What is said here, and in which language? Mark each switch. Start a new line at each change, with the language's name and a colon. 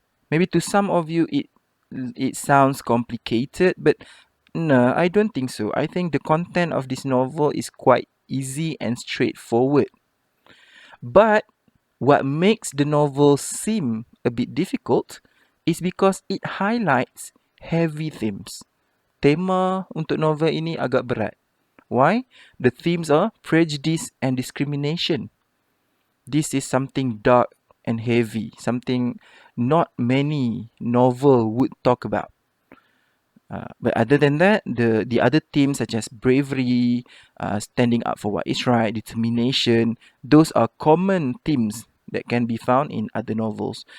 English: Maybe to some of you it sounds complicated, but no, I don't think so. I think the content of this novel is quite easy and straightforward. But what makes the novel seem a bit difficult is because it highlights heavy themes.
Malay: Tema untuk novel ini agak berat.
English: Why? The themes are prejudice and discrimination. This is something dark and heavy, something not many novel would talk about. But other than that, the other themes such as bravery, standing up for what is right, determination, those are common themes that can be found in other novels.